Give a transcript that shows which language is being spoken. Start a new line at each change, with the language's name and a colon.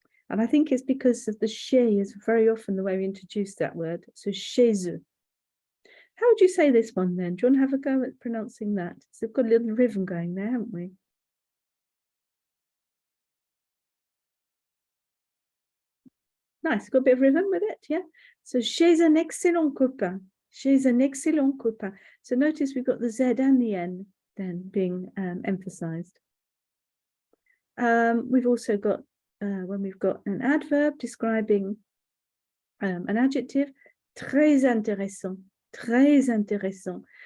English: And I think it's because of the chez is very often the way we introduce that word. So
French: chez eux.
English: How would you say this one then? Do you want to have a go at pronouncing that? So we've got a little rhythm going there, haven't we? Nice, got a bit of rhythm with it, yeah?
French: So j'ai un excellent copain. J'ai un excellent copain.
English: So notice we've got the Z and the N then being emphasized. We've also got, when we've got an adverb describing an adjective,
French: très intéressant, très intéressant.